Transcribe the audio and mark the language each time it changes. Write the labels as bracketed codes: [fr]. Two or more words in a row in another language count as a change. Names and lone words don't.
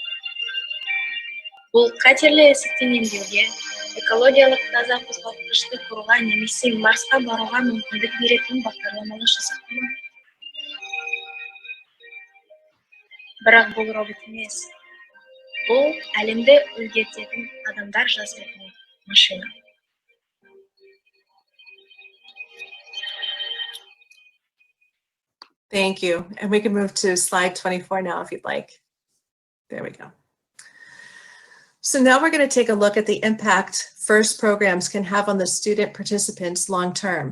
[kk] Бұл қатерлі ісіктен емдеуге, экологиялық таза қозғалтқышты құруға немесе Марсқа баруға мүмкіндік беретін бағдарламалы жасақтама. Бірақ бұл робот емес. Бұл әлемді өзгертетін адамдар жасайтын машина. [en] Thank you. And we can move to slide 24 now if you'd like. There we go. So now we're going to take a look at the impact FIRST programs can have on the student participants long-term.